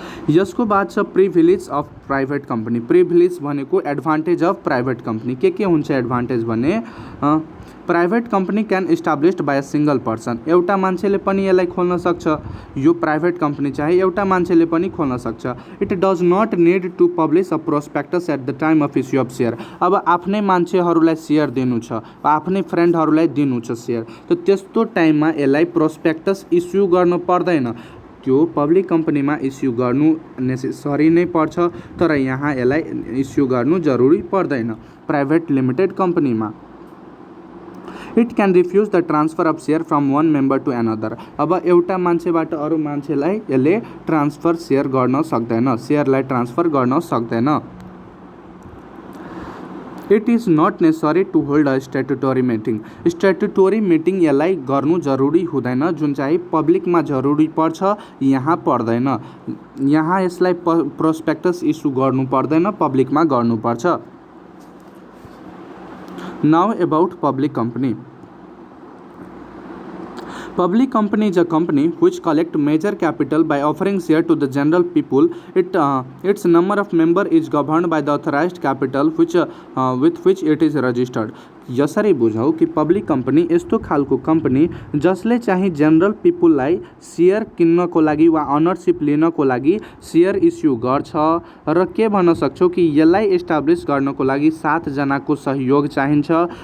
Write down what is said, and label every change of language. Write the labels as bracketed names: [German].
[Nepali] यसको बाद छ privilege of private company. Privilege भनेको एडभान्टेज अफ प्राइभेट कम्पनी। के हुन्छ एडभान्टेज भने [English] Private company can established by a single person. [Nepali] एउटा मान्छेले पनि यसलाई खोल्न सक्छ। यो प्राइभेट कम्पनी चाहिँ एउटा मान्छेले पनि खोल्न सक्छ। [English] It does not need to publish a prospectus at the time of issue of share. [Nepali] अब आफ्नै मान्छेहरूलाई सेयर दिनु छ, आफ्नै फ्रेन्डहरूलाई दिनु छ सेयर, त त्यस्तो टाइममा यसलाई प्रोस्पेक्टस इस्यु गर्नु पर्दैन। त्यो पब्लिक कम्पनीमा इस्यु गर्नु नेसेसरी नै पर्छ, तर यहाँ यसलाई इस्यु गर्नु जरुरी पर्दैन प्राइभेट लिमिटेड कम्पनीमा। [English] It can refuse the transfer of share from one member to another. [Nepali] अब एउटा मान्छेबाट अरू मान्छेलाई यसले ट्रान्सफर सेयर गर्न सक्दैन, सेयरलाई ट्रान्सफर गर्न सक्दैन। [English] It is not necessary to hold a statutory meeting. [Nepali] स्ट्याट्युटोरी meeting यसलाई गर्नु जरुरी हुँदैन, जुन चाहिँ पब्लिकमा जरुरी पर्छ, यहाँ पर्दैन। यहाँ यसलाई प्रोस्पेक्टस इस्यु गर्नु पर्दैन, पब्लिकमा गर्नुपर्छ। [English] Now about public company. Public company is a company which collect major capital by offering share to the general people. Its number of member is governed by the authorized capital with which it is registered. [Nepali] यसरी बुझौँ कि public company यस्तो खालको company जसले चाहिँ general पिपुललाई share किन्नको लागि वा ownership लिनको लागि सेयर इस्यु गर्छ र के भन्न सक्छौँ कि यसलाई इस्टाब्लिस गर्नको लागि 7 जनाको सहयोग चाहिन्छ।